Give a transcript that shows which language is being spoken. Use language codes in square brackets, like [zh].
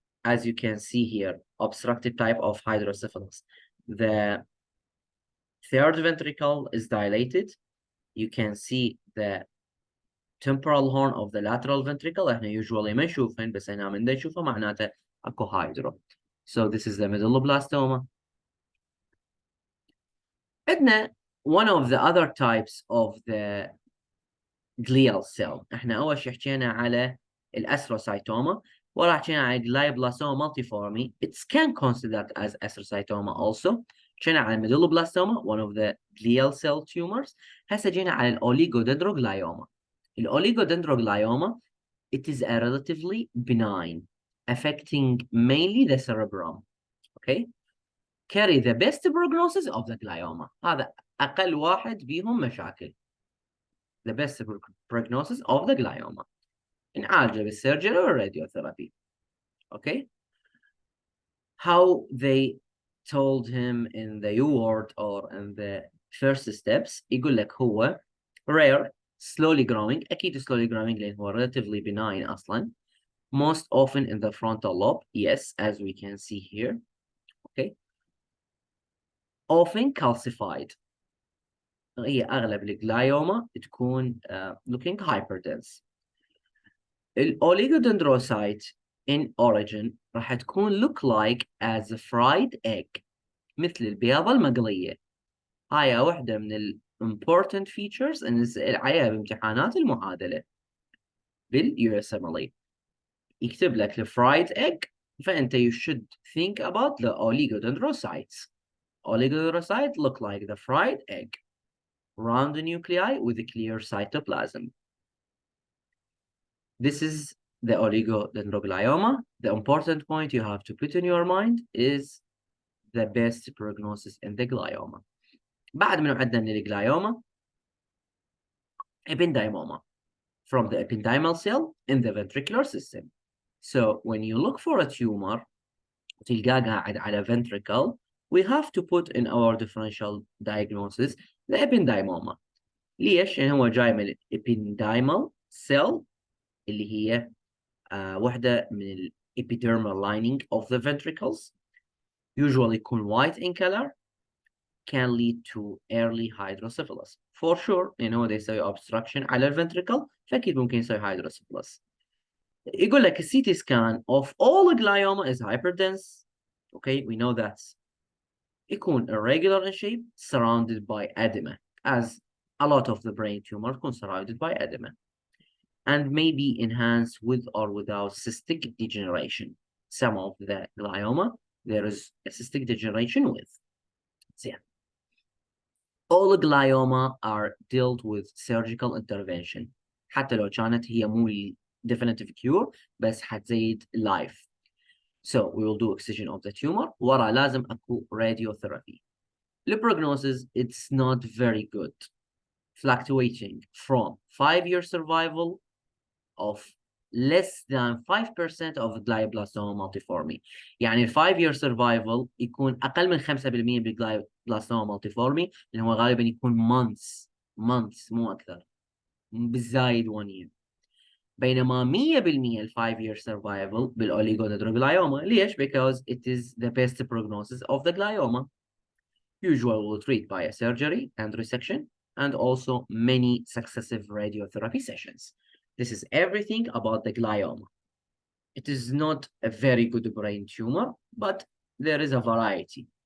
[en] As you can see here, obstructive type of hydrocephalus. The third ventricle is dilated. You can see the temporal horn of the lateral ventricle. [ar] احنا [en] usually [ar] ما نشوفهن، بس هنا من نشوفه معناته اكو هايدرو. [en] So this is the medulloblastoma. [ar] عندنا [en] one of the other types of the glial cell. [ar] احنا اول شيء حكينا على الاسروسايتوما، وراح حكينا على glioblastoma multiforme. [en] It's can considered as astrocytoma also. [ar] حكينا على [en] medulloblastoma, one of the glial cell tumors. [ar] هسه جينا على الاوليغودندروغلايوما. [en] الاوليغودندروغلايوما, it is a relatively benign, affecting mainly the cerebrum. Okay, carry the best prognosis of the glioma. [ar] هذا اقل واحد بيهم مشاكل. [en] The best prognosis of the glioma. [ar] نعالجه بالسيرجري والراديوثيرابي. [en] Okay. How they told him in the U-word or in the first steps, [ar] يقول لك هو [en] rare, slowly growing. [ar] أكيد [en] slowly growing [ar] لأن هو [en] relatively benign [ar] أصلا. [en] Most often in the frontal lobe, yes, as we can see here. Okay. Often calcified. [ar] هي أغلب الجلايوما تكون [en] looking hyperdense. [ar] الأوليغودندروسايت [en] in origin [ar] راح تكون [en] look like as a fried egg, [ar] مثل البياضة المقلية. هاي واحدة من ال [en] important features [ar] اللي نسأل عليها بامتحانات المعادلة بالUSMLE. يكتب لك ال [en] fried egg، [ar] فأنت [en] you should think about the oligodendrocytes. Oligodendrocytes look like the fried egg, round nuclei with a clear cytoplasm. This is the oligodendroglioma. The important point you have to put in your mind is the best prognosis in the glioma. [ar] بعد منو عندنا من الجلايوما [en] ependymoma, from the ependymal cell in the ventricular system. So when you look for a tumor [ar] تلقاه قاعد على [en] ventricle, we have to put in our differential diagnosis the ependymoma. [ar] ليش؟ لأن هو جاي من [en] ependymal cell [ar] اللي هي واحدة من ال [en] epidermal lining of the ventricles, usually يكون white in color, can lead to early hydrocephalus. For sure, they يسوي obstruction على الventricle, [ar] فأكيد ممكن يسوي [en] hydrocephalus. [ar] يقول لك [en] CT scan of all glioma is hyperdense. Okay, we know that. يكون irregular in shape, surrounded by edema, as a lot of the brain tumors يكون surrounded by edema, and may be enhanced with or without cystic degeneration. Some of the glioma, there is a cystic degeneration with. So, yeah. All glioma are dealt with surgical intervention. [ar] حتى لو كانت هي مو [en] definitive cure, [ar] بس حتزيد life. [en] So we will do excision of the tumor. [ar] ورا لازم أكو [en] radiotherapy. The prognosis, it's not very good, fluctuating from 5-year survival of less than 5% of glioblastoma multiforme. [ar] يعني [en] 5-year survival [ar] يكون أقل من 5% بالglioblastoma multiforme، لأن هو غالبا يكون months مو أكثر، بالزايد [en] 1 year. [ar] بينما 100% ال [en] 5-year survival [ar] بالoligodendroglioma. ليش؟ [en] Because it is the best prognosis of the glioma. Usually we'll treat by a surgery and resection and also many successive radiotherapy sessions. This is everything about the glioma. It is not a very good brain tumor, but there is a variety.